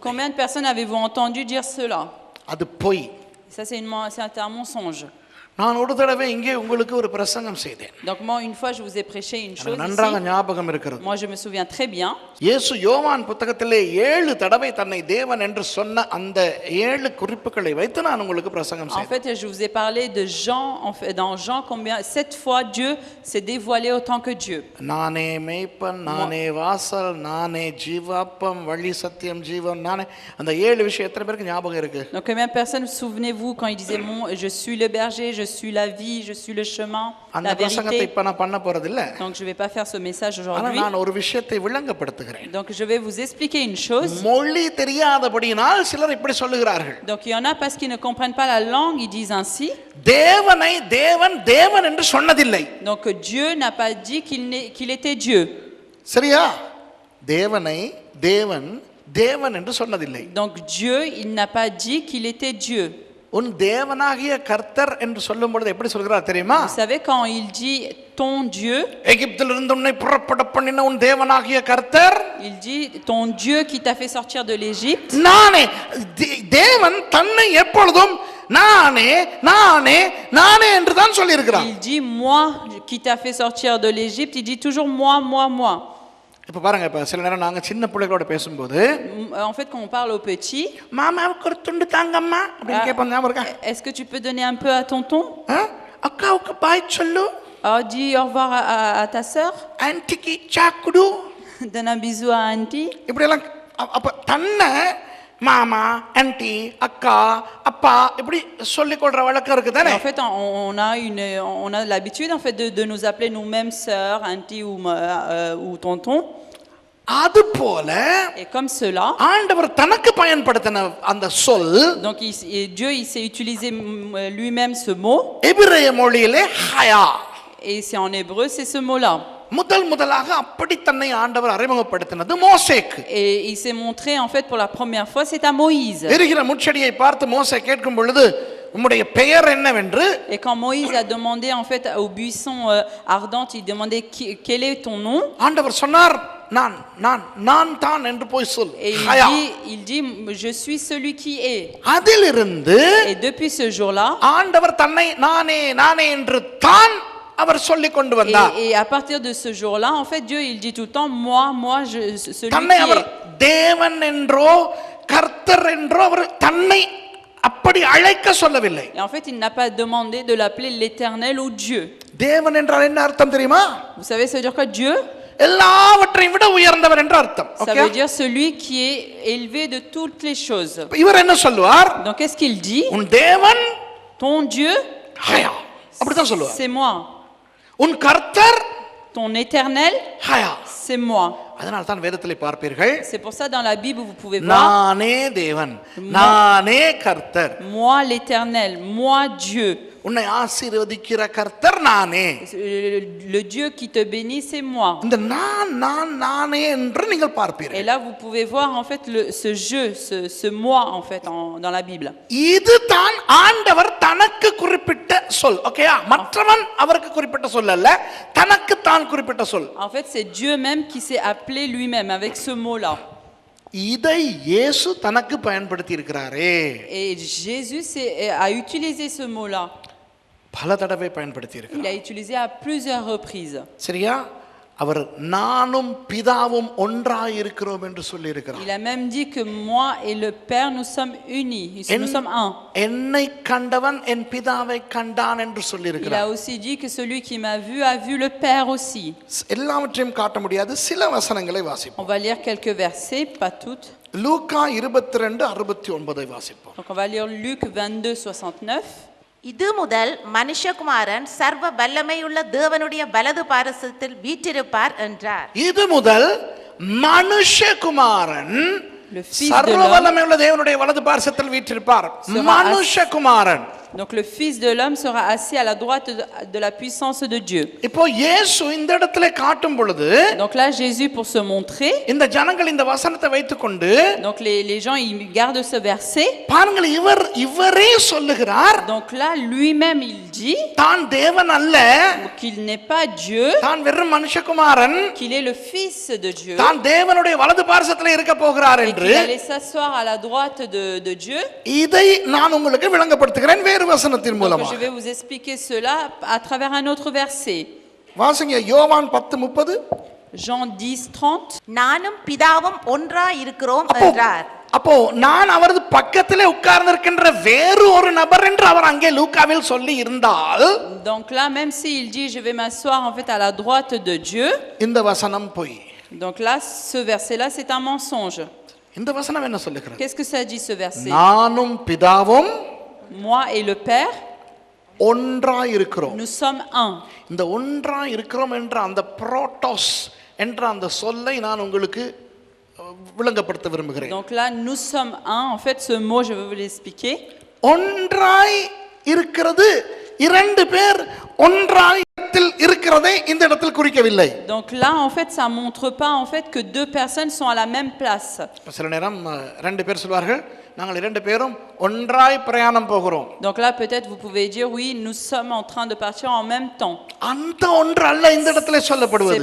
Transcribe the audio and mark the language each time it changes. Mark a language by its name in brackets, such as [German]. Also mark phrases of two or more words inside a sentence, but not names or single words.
[French] Combien de personnes avez-vous entendu dire cela? [Tamil] அது பொய். [French] Ça c'est un mensonge. [Tamil] நான் ஒரு தடவை இங்கே உங்களுக்கு ஒரு பிரசங்கம் செய்தேன். [French] Donc moi une fois je vous ai prêché une chose [Tamil] நன்றாக [French] ici. [Tamil] ஞாபகம் இருக்கிறது. [French] Moi je me souviens très bien. [Tamil] இயேசு யோவான் புத்தகத்திலே 7 தடவை தன்னை தேவன் என்று சொன்ன அந்த 7 குறிப்புகளை வைத்து நான் உங்களுக்கு பிரசங்கம் [French] En [Tamil] செய்தேன். [French] fait, je vous ai parlé de Jean, en fait, dans Jean, 7 fois Dieu s'est dévoilé autant que Dieu. [Tamil] நானே மேய்ப்பன், நானே வாசல், நானே ஜீவாப்பம், வழி சத்தியம் ஜீவன், நானே. அந்த 7 விஷயம் எத்தனை பேருக்கு ஞாபகம் இருக்கு? [French] Donc combien de personnes, souvenez-vous quand il disait je suis le berger, je suis la vie, je suis le chemin, [Tamil] அந்த [French] la [Tamil] பிரசங்கத்தை [French] vérité. [Tamil] இப்ப நான் பண்ண போறது இல்ல. [French] Donc je vais pas faire ce message [Tamil] ஆனா [French] aujourd'hui. [Tamil] நான் ஒரு விஷயத்தை விளங்கப்படுத்துகிறேன். [French] Donc je vais vous expliquer une chose. [Tamil] மொழி தெரியாதபடியினால் சிலர் இப்படி சொல்லுகிறார்கள். [French] Donc il y en a parce qu'ils ne comprennent pas la langue, ils disent ainsi. [Tamil] தேவனை தேவன் தேவன் என்று சொன்னதில்லை. [French] Donc Dieu n'a pas dit qu'il était Dieu. [Tamil] சரியா? தேவனை தேவன் தேவன் என்று சொன்னதில்லை. [French] Donc Dieu, il n'a pas dit qu'il était Dieu. [Tamil] உன் தேவனாகிய கர்த்தர் என்று சொல்லும் பொழுது எப்படி சொல்கிறார் தெரியுமா? [French] Vous savez quand il dit ton Dieu, [Tamil] எகிப்திலிருந்து உன்னை புறப்பட பண்ணின உன் தேவனாகிய கர்த்தர், [French] il dit ton Dieu qui t'a fait sortir de l'Égypte. [Tamil] நானே. தேவன் தன்னை எப்பொழுதும் நானே நானே நானே என்று தான் சொல்லி இருக்கிறார். [French] Il dit moi qui t'a fait sortir de l'Égypte, il dit toujours moi, moi, moi. [Tamil] இப்ப பாருங்க, இப்ப சில நேரம் நாங்க சின்ன பிள்ளைகளோட பேசும்போது [French] En fait quand on parle aux petits, [Tamil] மாமாவுக்கு ஒரு துண்டு தாங்கம்மா அப்படின்னு கேட்போம். ஞாபகம் இருக்கா? [French] est-ce que tu peux donner un peu à tonton? [Tamil] அக்காவுக்கு பாய் சொல்லு, [French] Dis au revoir à ta sœur, [Tamil] ஆன்ட்டிக்கு சாக்குடு, [French] donne un bisou à auntie. [Tamil] இப்படி எல்லாம். அப்ப தன்னை மாமா, ஆன்ட்டி, அக்கா, அப்பா இப்படி சொல்லிக் கொள்ற வழக்கம் இருக்கு தானே? [French] En fait on a l'habitude en fait de nous appeler nous-mêmes sœur, auntie ou tonton. [Tamil] அது போல [French] Et comme cela, [Tamil] ஆண்டவர் தனக்கு பயன்படுத்தின அந்த சொல், [French] donc Dieu il s'est utilisé lui-même ce mot. [Tamil] எபிரேய மொழியிலே ஹயா. [French] Et c'est en hébreu, c'est ce mot-là. [Tamil] முதலாக அப்படி தன்னை ஆண்டவர் அறிமுகப்படுத்தினது மோசேக்கு. [French] Et il s'est montré en fait pour la première fois, c'est à Moïse. [Tamil] எரிகிற முட்செடியை பார்த்து மோசே கேட்கும் பொழுது உம்முடைய பெயர் என்னவென்று, [French] Et quand Moïse a demandé en fait au buisson ardent, il demandait quel est ton nom? [Tamil] ஆண்டவர் சொன்னார் நான் நான் நான் தான் என்று போய் சொல். [French] Et il dit je suis celui qui est. [Tamil] அதிலிருந்து [French] Et depuis ce jour-là, [Tamil] ஆண்டவர் தன்னை நானே நானே என்று தான் அவர் சொல்லிக் கொண்டு வந்தார். [French] et à partir de ce jour-là, en fait Dieu il dit tout le temps moi celui [Tamil] தன்னை [French] qui [Tamil] அவர் [French] est. [Tamil] தேவன் என்றோ கர்த்தர் என்றோ அவர் தன்னை அப்படி அழைக்க சொல்லவில்லை. [French] Et en fait, il n'a pas demandé de l'appeler l'Éternel ou Dieu. [Tamil] தேவன் என்றால் என்ன அர்த்தம் தெரியுமா? [French] Vous savez, ça veut dire quoi Dieu? [Tamil] எல்லாவற்றையும் விட உயர்ந்தவர் என்ற அர்த்தம். [French] Ça veut dire celui qui est élevé de toutes les choses. [Tamil] இவர் என்ன சொல்லுவார்? [French] Donc qu'est-ce qu'il dit? [Tamil] உன் தேவன் [French] Ton Dieu, [Tamil] ஹயா, அப்படிதான் சொல்லுவார். [French] c'est moi. [Tamil] உன் கர்த்தர் [French] Ton Éternel, [Tamil] ஹயா. [French] c'est moi. [Tamil] அதனால தான் வேதத்திலே பார்ப்பீர்கள், [French] C'est pour ça dans la Bible vous pouvez voir [Tamil] நானே தேவன், நானே கர்த்தர். [French] moi l'Éternel, moi Dieu. [Tamil] உன்னை ஆசீர்வதிக்கிற கர்த்தர் நானே. [French] Le Dieu qui te bénit, c'est moi. [Tamil] இந்த நானே என்று நீங்கள் பார்ப்பீர்கள். [French] Et là, vous pouvez voir en fait ce je, ce moi en fait dans la Bible. [Tamil] இதுதான் ஆண்டவர் தனக்கு குறிப்பிட்ட சொல். ஓகேயா? மற்றவன் அவருக்கு குறிப்பிட்ட சொல் அல்ல, தனக்கு தான் குறிப்பிட்ட சொல். [French] En fait, c'est Dieu même qui s'est appelé lui-même avec ce mot-là. [Tamil] இதை இயேசு தனக்கு பயன்படுத்தி இருக்கிறாரே. [French] Et Jésus a utilisé ce mot-là. [Tamil] பல தடவை பயன்படுத்தி இருக்கிறார். [French] Il a utilisé à plusieurs reprises. [Tamil] சரியா? அவர் நானும் பிதாவும் ஒன்றாய் இருக்கிறோம் என்று சொல்லி இருக்கிறார். [French] Il a même dit que moi et le Père nous sommes unis, nous sommes un. [Tamil] என்னை கண்டவன் என் பிதாவை கண்டான் என்று சொல்லி [French] Il a [Tamil] இருக்கிறார். [French] aussi dit que celui qui m'a vu a vu le Père aussi. [Tamil] எல்லாவற்றையும் காட்ட முடியாது, சில வசனங்களை வாசிப்போம். [French] On va lire quelques versets, pas toutes. [Tamil] லூக்கா 22:69 வாசிப்போம். [French] Donc on va lire Luc 22:69. [Tamil] இது முதல் மனுஷகுமாரன் சர்வ வல்லமையுள்ள தேவனுடைய வலது பாரசத்தில் வீற்றிருப்பார் என்றார். இது முதல் மனுஷகுமாரன் [French] Le fils de [Tamil] சர்வ [French] l'homme [Tamil] வல்லமையுள்ள தேவனுடைய வலது பார்சத்தில் வீற்றிருப்பார். மனுஷகுமாரன். [French] Donc le fils de l'homme sera assis à la droite de la puissance de Dieu. [Tamil] இப்போ இயேசு இந்த இடத்துல காட்டும் பொழுது, [French] Donc là Jésus pour se montrer, [Tamil] இந்த ஜனங்கள் இந்த வசனத்தை வைத்துக்கொண்டு, [French] donc les gens ils gardent ce verset. [Tamil] பாருங்கள், இவரே சொல்லுகிறார், [French] Donc là lui-même il dit [Tamil] தான் தேவன் அல்ல, [French] qu'il n'est pas Dieu, [Tamil] தான் வெறும் மனுஷகுமாரன், [French] qu'il est le fils de Dieu, [Tamil] தான் தேவனுடைய வலது பார்சத்தில் இருக்க போகிறார் [French] et [Tamil] என்று [French] qu'il allait s'asseoir à la droite de Dieu. [Tamil] இதை நான் உங்களுக்கு விளங்கப்படுத்துகிறேன் வேறு வசனத்தின் [French] Donc [Tamil] மூலமாக. [French] je vais vous expliquer cela à travers un autre verset. [Tamil] வாசிங்க யோவான் 10:30. [French] Jean 10:30. [Tamil] நானும் பிதாவும் ஒன்றாய் இருக்கிறோம் என்றார். அப்போ நான் அவரது பக்கத்திலே உட்கார்ந்திருக்கின்ற வேறு ஒரு நபர் என்று அவர் அங்கே லூக்காவில் சொல்லி இருந்தால், [French] Donc là même s'il dit je vais m'asseoir en fait à la droite de Dieu, [Tamil] இந்த வசனம் பொய். [French] donc là ce verset là c'est un mensonge. [Tamil] இந்த வசனம் என்ன சொல்லுகிறது? [French] Qu'est-ce que ça dit ce verset? [Tamil] நானும் பிதாவும் [French] Moi et le Père, [Tamil] ஒன்றாய் இருக்கிறோம். [French] nous sommes un. [Tamil] இந்த ஒன்றாய் இருக்கிறோம் என்ற அந்த புரோட்டோஸ் என்ற அந்த சொல்லை நான் உங்களுக்கு விளங்கப்படுத்த விரும்புகிறேன். [French] Donc là nous sommes un. En fait ce mot je vais vous l'expliquer. [Tamil] ஒன்றாய் இருக்கிறது, இரண்டு பேர் ஒன்றாய் இருக்கிறதை இந்த இடத்தில் குறிக்கவில்லை. [French] Donc là en fait ça montre pas en fait que deux personnes sont à la même place. [Tamil] சில நேரம் ரெண்டு பேர் சொல்வார்கள், நாங்கள் இரண்டு பேரும் ஒன்றாய் பிரயாணம் போகிறோம். [French] Donc là peut-être vous pouvez dire oui nous sommes en train de partir en même temps. [Tamil] அந்த ஒன்று அல்ல இந்த இடத்துல சொல்லப்படுவது.